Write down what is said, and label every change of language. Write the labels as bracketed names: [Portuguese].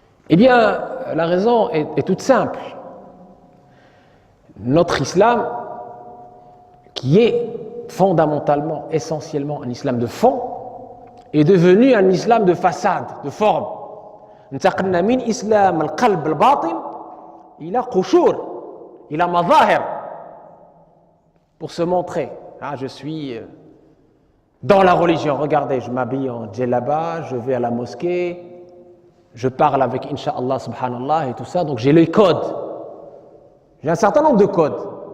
[French] Eh bien, la raison est toute simple. Notre islam, qui est fondamentalement, essentiellement un islam de fond, est devenu un islam de façade, de forme. [Arabic] انتقلنا من إسلام القلب الباطن إلى قشور إلى مظاهر [French] pour se montrer. Ah, je suis dans la religion. Regardez, je m'habille en djellaba, je vais à la mosquée, je parle avec Inch'Allah, subhanallah et tout ça. Donc j'ai les codes. J'ai un certain nombre de codes.